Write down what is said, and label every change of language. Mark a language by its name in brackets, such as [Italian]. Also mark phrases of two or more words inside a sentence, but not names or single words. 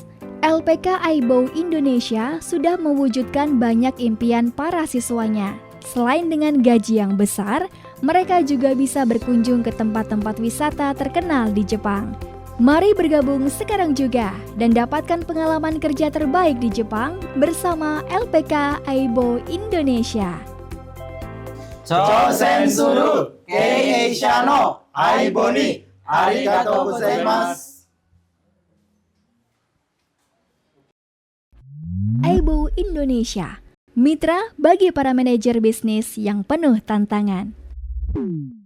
[Indonesian] LPK Aibo Indonesia sudah mewujudkan banyak impian para siswanya. Selain dengan gaji yang besar, mereka juga bisa berkunjung ke tempat-tempat wisata terkenal di Jepang. Mari bergabung sekarang juga dan dapatkan pengalaman kerja terbaik di Jepang bersama LPK Aibo Indonesia. [Japanese] 挑戦する会社のアイボにありがとうございます. [Indonesian] Aibo Indonesia, mitra bagi para manajer bisnis yang penuh tantangan.